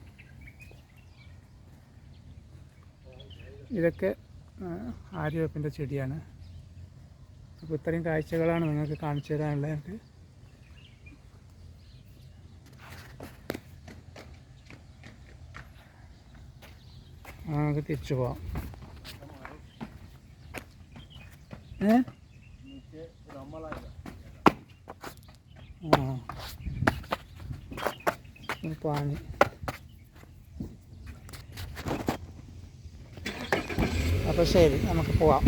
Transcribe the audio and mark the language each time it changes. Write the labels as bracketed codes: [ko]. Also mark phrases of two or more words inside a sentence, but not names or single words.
[ml] ഇതൊക്കെ ആര്യവേപ്പിൻ്റെ ചെടിയാണ്. അപ്പോൾ ഇത്രയും കാഴ്ചകളാണ് നിങ്ങൾക്ക് കാണിച്ചു തരാനുള്ളത്. എനിക്ക് നമുക്ക് തിരിച്ചു പോവാം. [hi] नीचे रमल आएगा. [ml] पानी അപ്പോൾ ശരി, നമുക്ക് പോവാം.